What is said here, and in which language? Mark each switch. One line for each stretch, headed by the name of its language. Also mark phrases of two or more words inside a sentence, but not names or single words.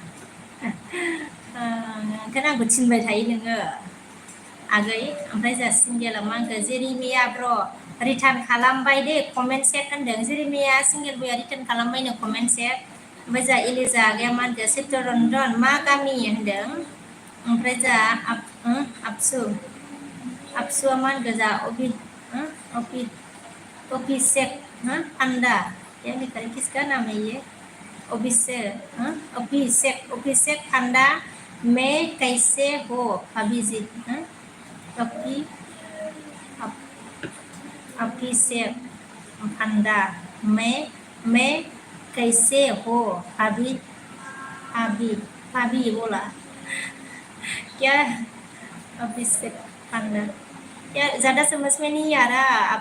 Bodo: ओंखायनो आंखौ थिनबाय थायो नोङो आगै ओमफ्राय जोंहा सिंगेला मा होनखो जेरिमिया ब्र रिटार्न खालामबाय दे
English: comment check
Bodo: होनदों जेरिमिया सिंगेल बया रिटार्न खालामबायनो
English: comment check
Bodo: ओमफ्राय जोंहा एलिजा आगैया मा होनखो चित्तरन्जन मा गामि होनदों ओमफ्राय जोंहा आबसुआ मा होनखो जोंहा
Hindi: अभिषेक पान्डा ये लिखा है किसका नाम है ये अभिषेक पांडा मैं कैसे हो अभी जी अभिषेक पांडा मैं कैसे हो अभी अभी अभी बोला क्या अभिषेक पांडा क्या ज़्यादा समझ में नहीं आ रहा